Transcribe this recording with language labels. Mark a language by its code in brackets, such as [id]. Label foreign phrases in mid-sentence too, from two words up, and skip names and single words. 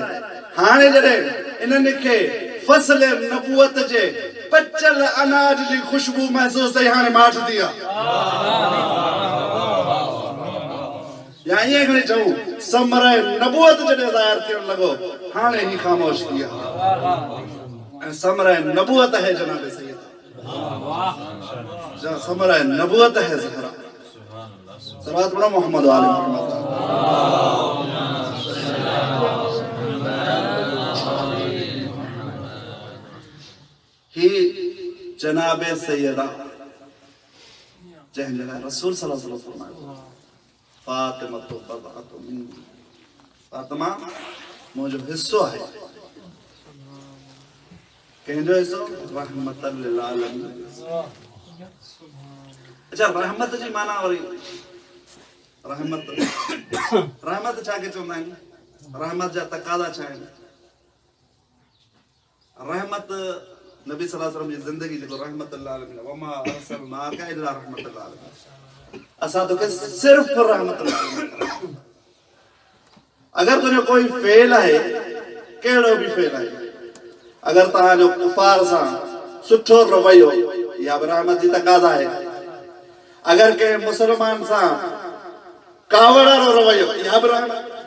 [sd] हाणे जॾहिं इन्हनि खे फसल नबूअत जे पचल अनाज जी खुशबू महसूस थी, हाणे माठ थी आहे। या ईअं खणी चऊं समर नबूअत जॾहिं ज़ाहिर थियण लॻो हाणे ही ख़ामोश थी आहे। ऐं समर नबूअत है जनाब सैयद, समर नबूअत है ज़हरा। सलावत पढ़ो मोहम्मद व आले मोहम्मद। ही जनाब सैयदा जंहिं लाइ रसूल [ar] صلى الله عليه وسلم [sd] फरमायो, फातिमा तो [ar] بضعة مني, [sd] फातिमा मुंहिंजो हिस्सो आहे। कंहिंजो हिस्सो? [ar] رحمة للعالمين. [sd] अच्छा, रहमत जी माना वरी रहमत रहमत छा खे चवंदा आहिनि, रहमत जा तकाज़ा छा आहिनि? रहमत नबी [ar] صلى الله عليه وسلم [sd] जी ज़िंदगी जेको [ar] رحمة للعالمين وما أرسلناك إلا رحمة للعالمين, [sd] असां तोखे सिर्फ [ar] رحمة للعالمين. [sd] अगर तुंहिंजो कोई फेल आहे, कहिड़ो बि फेल आहे, अगर तव्हांजो कुफार सां सुठो रवैयो या रहमत जी तकाज़ा आहे, अगर कंहिं मुसलमान सां कावड़ वारो रवैयो या बि रहमत।